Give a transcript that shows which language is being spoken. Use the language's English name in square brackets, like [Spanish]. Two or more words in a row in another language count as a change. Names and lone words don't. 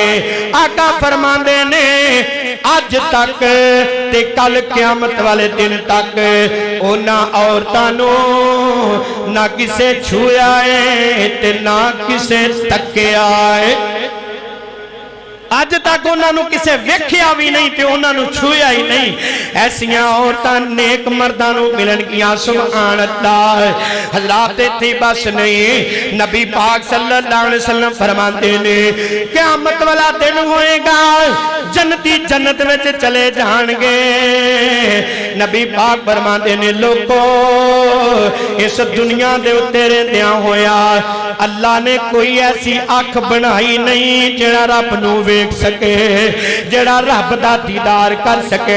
[Punjabi] آقا فرماندے نے اج تک تے کل قیامت والے دن تک انہاں عورتاں نوں نہ کسے چھویا ہے تے نہ کسے تکیا ہے. اج تک انہوں نے کسے ویکھیا بھی نہیں تے انہوں نے چھویا ہی نہیں. ایسیاں عورتاں نیک مرداں نوں ملنگیاں. [Arabic] سبحان الله. [Punjabi] حضرات اتھے بس نہیں، نبی پاک [Arabic] صلى الله عليه وسلم [Punjabi] فرماتے نے قیامت والا دن ہوئے گا، جنتی جنت وچ چلے جانگے. نبی پاک فرماتے نے لوگو اس دنیا دے اتے رہندیاں ہویاں اللہ نے کوئی ایسی اکھ بنائی نہیں جیہڑا رب نوں ویکھ سکے، جیہڑا رب دا دیدار کر سکے.